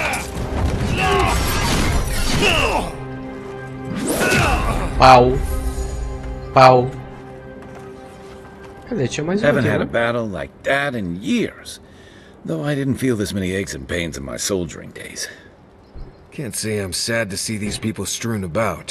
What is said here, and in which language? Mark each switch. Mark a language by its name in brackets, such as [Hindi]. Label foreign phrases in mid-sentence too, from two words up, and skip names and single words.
[Portuguese] Pau. Pau. Cadê? Tinha mais um [English] Haven't [Portuguese] aqui, [English] had a [Portuguese] não? [English] battle like that in years. Though I didn't feel this many aches and pains in my soldiering days. Can't say I'm sad to see these people strewn about.